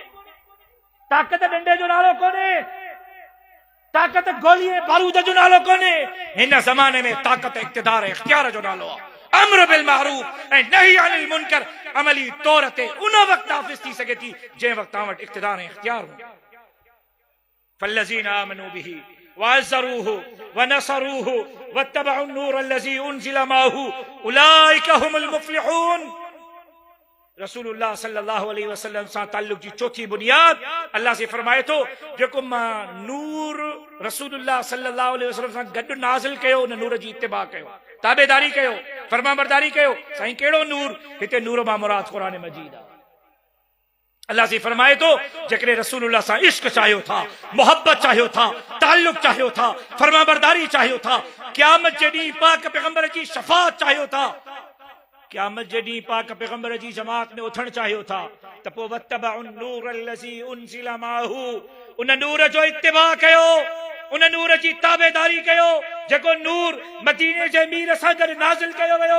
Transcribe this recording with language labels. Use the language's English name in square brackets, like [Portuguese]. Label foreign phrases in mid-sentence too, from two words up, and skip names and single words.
[Sindhi] ताक़त डंडे जो नालो कोन्हे, ताक़त गोली ऐं बारूद जो नालो कोन्हे। हिन ज़माने में ताक़त इक़्तिदार ऐं इख़्तियार जो नालो आहे। [Arabic] أمر بالمعروف [Sindhi] ऐं [Arabic] نهي عن المنكر [Sindhi] अमली तौर ते उन वक़्तु नाफ़िज़ थी सघे थी जंहिं वक़्तु तव्हां वटि इक़्तिदार ऐं इख़्तियार हो। [Arabic] فالذين آمنوا به وعزروه ونصروه واتبعوا النور الذي أنزل معه أولئك هم المفلحون. [Sindhi] रसूलुल्लाह [Arabic] صلى الله عليه وسلم [Sindhi] सां ताल्लुक जी चौथी बुनियाद अल्लाह से फरमाए थो, जेको मां नूर रसूलुल्लाह [Arabic] صلى الله عليه وسلم [Sindhi] सां गॾु नाज़िल कयो, उन नूर जी इत्तिबा कयो, ताबेदारी कयो, फरमाबरदारी कयो। साईं कहिड़ो नूर? हिते नूर मां मुराद क़ुरान मजीद आहे। अल्लाह से फरमाए थो, जेकॾहिं रसूलुल्लाह सां इश्क चाहियो था, मोहब्बत चाहियो था, ताल्लुक चाहियो था, फरमाबरदारी चाहियो था, क़यामत जे ॾींहुं पाक पैगंबर जी शफ़ाअत चाहियो था, क़यामत जे ॾींहुं पाक पैगंबर जी जमात में उथण चाहियो था, त पोइ [Arabic] واتبعوا النور الذي أنزل معه, [Sindhi] उन नूर जो इत्तिबा कयो, उन नूर जी ताबेदारी कयो जेको नूर मदीने जे मीर सां गॾु नाज़िल कयो वियो।